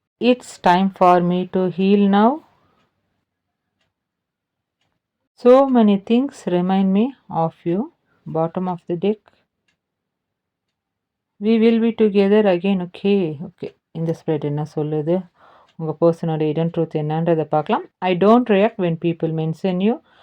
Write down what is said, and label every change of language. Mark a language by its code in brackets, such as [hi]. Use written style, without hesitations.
[en] It's time for me to heal now. So many things remind me of you. Bottom of the deck. We will be together again. Okay. [ta] இந்த spread என்ன சொல்லுது, உங்கள் பர்சனோட hidden truth என்னன்றதை பார்க்கலாம். [en] I don't react when people mention you.